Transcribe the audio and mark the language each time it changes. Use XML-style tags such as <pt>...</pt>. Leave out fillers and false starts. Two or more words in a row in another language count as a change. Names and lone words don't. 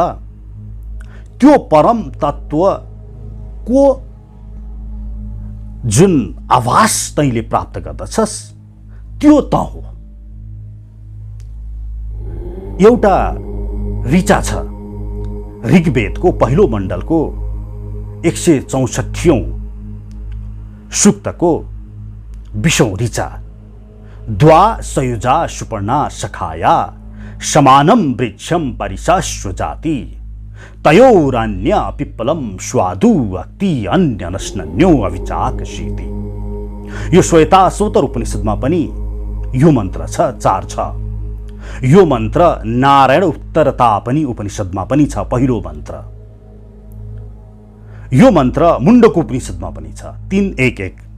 <ne>त्यो परम तत्वको जुन आभास तैँले प्राप्त गर्दछस् त्यो त हो। एउटा ऋचा छ ऋग्वेदको पहिलो मण्डलको 164औं सूक्तको 20औं ऋचा।</ne> <sa>द्वा सयुजा सुपर्णा सखाया समानं वृक्षं परिशाश्व जाति तयोरन्य पिप्पलं स्वादु अक्ति अन्यनश्नन्यो अविचाकशीति।</sa> <ne>यो श्वेता सोतर उपनिषदमा पनि यो मन्त्र छ, 4 छ। यो मन्त्र नारायण उत्तरता पनि उपनिषदमा पनि छ, पहिलो मन्त्र। यो मन्त्र मुण्डको उपनिषदमा पनि छ, 3:1:1।</ne>